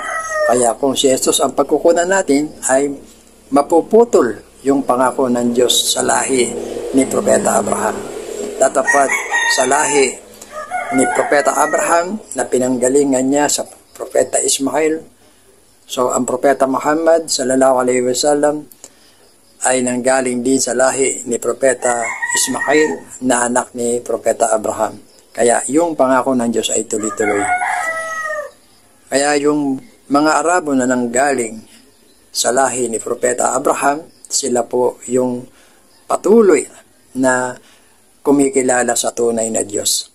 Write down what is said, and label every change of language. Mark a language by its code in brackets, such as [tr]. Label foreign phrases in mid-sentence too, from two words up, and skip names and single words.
[tl] Kaya kung si Jesus ang pagkukunan natin ay mapuputol yung pangako ng Diyos sa lahi ni Propeta Abraham. Tatapad sa lahi ni Propeta Abraham na pinanggalingan niya sa Propeta Ismail. So, ang Propeta Muhammad [ar] صلى الله عليه وسلم [tl] ay nanggaling din sa lahi ni Propeta Ismail na anak ni Propeta Abraham. Kaya yung pangako ng Diyos ay tuloy-tuloy. Kaya yung mga Arabo na nanggaling sa lahi ni Propeta Abraham, sila po yung patuloy na kumikilala sa tunay na Diyos.